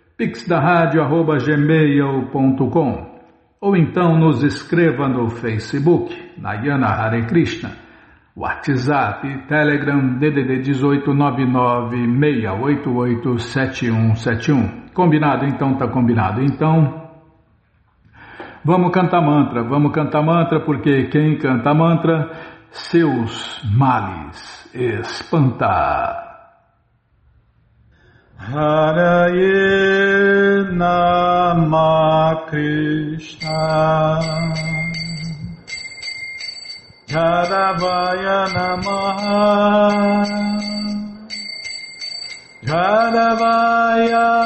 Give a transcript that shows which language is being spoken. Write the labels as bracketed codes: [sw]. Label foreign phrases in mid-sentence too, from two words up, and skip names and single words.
[pt] pixdaradio@gmail.com ou então nos escreva no Facebook, Nayana Hare Krishna, WhatsApp, Telegram, DDD 1899-688-7171. Combinado? Então tá combinado. Então, vamos cantar mantra, porque quem canta mantra, seus males espanta. [sa] हरये नमः कृष्ण यादवाय नमः यादवाय